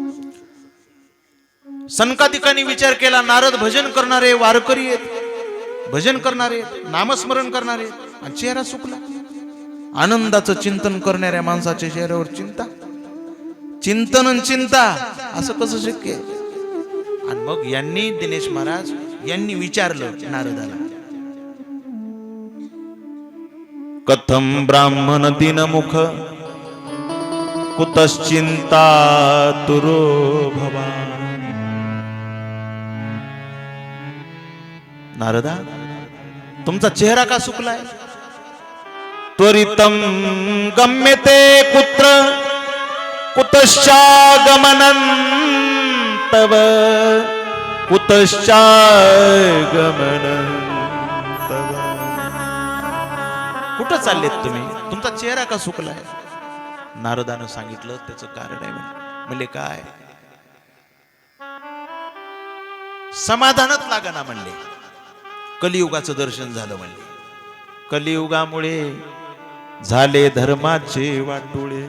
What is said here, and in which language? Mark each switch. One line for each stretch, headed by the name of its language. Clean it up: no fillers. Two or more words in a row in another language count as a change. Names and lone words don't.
Marathi: सनकादिकांनी विचार केला नारद भजन करणारे वारकरी आहेत भजन करणारे नामस्मरण करणारे आणि चेहरा सुकला. आनंदाचं चिंतन करणाऱ्या माणसाच्या चेहऱ्यावर चिंता चिंतन आणि चिंता असं कसं शक्य आहे. आणि मग यांनी दिनेश महाराज यांनी विचारलं नारदाला
Sanskrit: कथम ब्राह्मण दिनमुख कुतश्चिंता तुरो भवान.
Marathi: नारदा तुमचा चेहरा का सुकलाय.
Sanskrit: त्वरितम गम्यते कुत्र कुतश्चागमनं तव कुतश्चागमनं तव.
Marathi: कुठं चाललेत तुम्ही तुमचा चेहरा का सुकलाय. नारदानं सांगितलं त्याचं कारण आहे म्हणले काय समाधानच लागना म्हणले. कलियुगाचं दर्शन झालं म्हणले. कलियुगामुळे झाले धर्माचे वाटोळे.